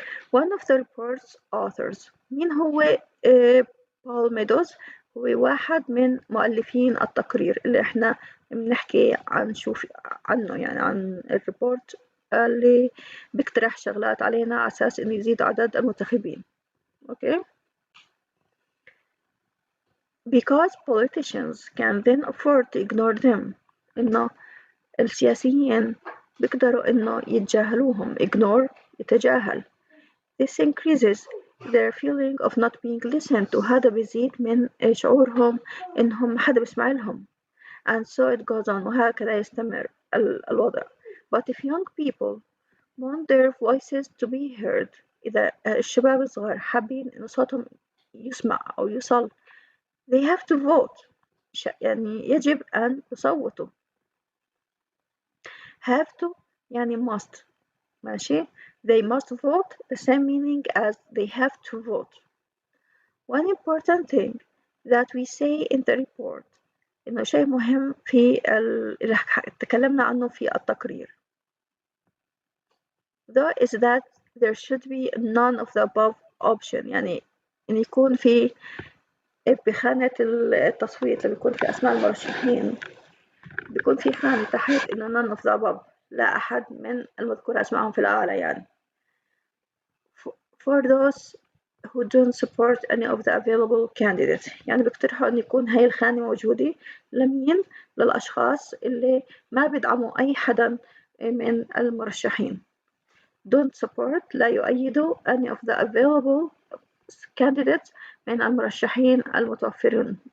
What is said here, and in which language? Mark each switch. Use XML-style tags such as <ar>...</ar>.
<en>One of the report's authors</en> <ar>مين هو بول ميدوز؟ هو واحد من مؤلفين التقرير اللي احنا بنحكي عنه يعني عن الريبورت اللي بيقترح شغلات علينا على أساس إنه يزيد عدد المنتخبين.</ar> <en>Okay? Because politicians can then afford to ignore them.</en> <ar>إنه السياسيين بيقدروا إنه يتجاهلوهم.</ar> <en>Ignore يتجاهل. This increases their feeling of not being listened to.</en> <ar>هذا بيزيد من شعورهم إنهم ما حدا بيسمع لهم.</ar> <en>And so it goes on.</en> <ar>وهكذا يستمر الوضع.</ar> <en>But if young people want their voices to be heard,</en> <ar>إذا الشباب الصغار حابين إنه صوتهم يسمع أو يوصل,</ar> <en>they have to vote.</en> <ar>يعني يجب أن يصوتوا.</ar> <en>Have to يعني must.</en> <ar>ماشي.</ar> <en>They must vote, the same meaning as they have to vote. One important thing that we say in the report</en> <ar>إنه شيء مهم في اللي تكلمنا عنه في التقرير.</ar> <en>Though is that there should be none of the above option</en> <ar>يعني إن يكون في بخانة التصويت اللي بيكون في أسماء المرشحين بيكون في خانة تحت إنه</ar> <en>none of the above</en> <ar>لا أحد من المذكور أسمائهم في الأعلى يعني.</ar> <en>For those who don't support any of the available candidates</en> <ar>يعني بيقترحوا أن يكون هاي الخانة موجودة لمين؟ للأشخاص اللي ما بيدعموا أي حدا من المرشحين.</ar> <en>Don't support</en> <ar>لا يؤيدوا</ar> <en>any of the available candidates</en> <ar>من المرشحين المتوفرين.</ar>